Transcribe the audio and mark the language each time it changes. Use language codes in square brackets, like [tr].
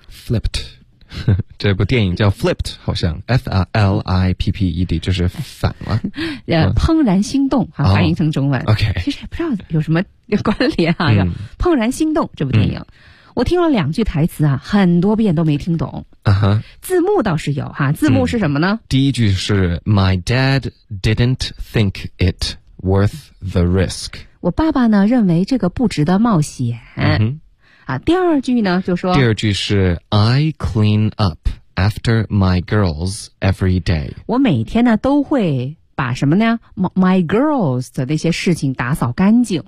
[zh] Flipped。 这部电影叫 Flipped， 好像 F-L-I-P-P-E-D， 就是反了，怦然心动哈，翻译成中文，哦 okay，其实也不知道有什么关联哈，叫怦然心动这部电影，嗯，我听了两句台词啊，很多遍都没听懂， uh-huh，字幕倒是有哈，字幕是什么呢，嗯，第一句是 [en] My dad didn't think it worth the risk， [zh] 我爸爸呢认为这个不值得冒险，嗯，第二句呢就说，第二句是 [en] I clean up after my girls every day， [zh] 我每天呢都会把什么呢 [en] my girls [zh] 的那些事情打扫干净，